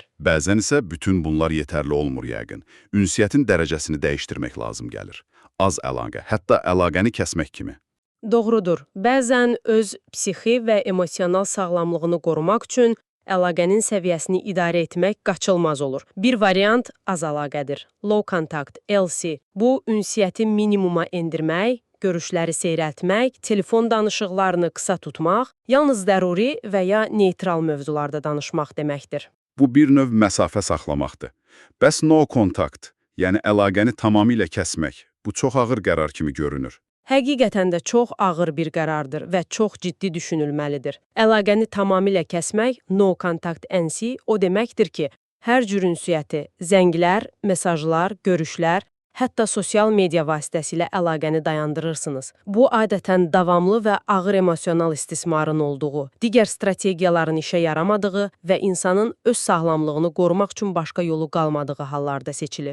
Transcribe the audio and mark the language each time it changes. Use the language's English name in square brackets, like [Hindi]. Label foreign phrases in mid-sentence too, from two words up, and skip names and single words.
[Azerbaijani] Bəzən isə bütün bunlar yetərli olmur yəqin. Ünsiyyətin dərəcəsini dəyişdirmək lazım gəlir. Az əlaqə, hətta əlaqəni kəsmək kimi. Doğrudur. Bəzən öz psixi və emosional sağlamlığını qorumaq üçün əlaqənin səviyyəsini idarə etmək qaçılmaz olur. Bir variant az əlaqədir. [English] Low contact, LC. [Azerbaijani] Bu, ünsiyyəti minimuma endirmək, görüşləri seyrəltmək, telefon danışıqlarını qısa tutmaq, yalnız zəruri və ya neytral mövzularda danışmaq deməkdir. Bu bir növ məsafə saxlamaqdır. Bəs [English] no contact, [Azerbaijani] yəni əlaqəni tamamilə kəsmək, bu çox ağır qərar kimi görünür. Həqiqətən də çox ağır bir qərardır və çox ciddi düşünülməlidir. Əlaqəni tamamilə kəsmək, [English] no contact NC, [Azerbaijani] o deməkdir ki, hər cür ünsiyyəti, zənglər, mesajlar, görüşlər, hətta sosial media vasitəsilə əlaqəni dayandırırsınız. Bu, adətən davamlı və ağır emosional istismarın olduğu, digər strategiyaların işə yaramadığı və insanın öz sağlamlığını qorumaq üçün başqa yolu qalmadığı hallarda seçilir.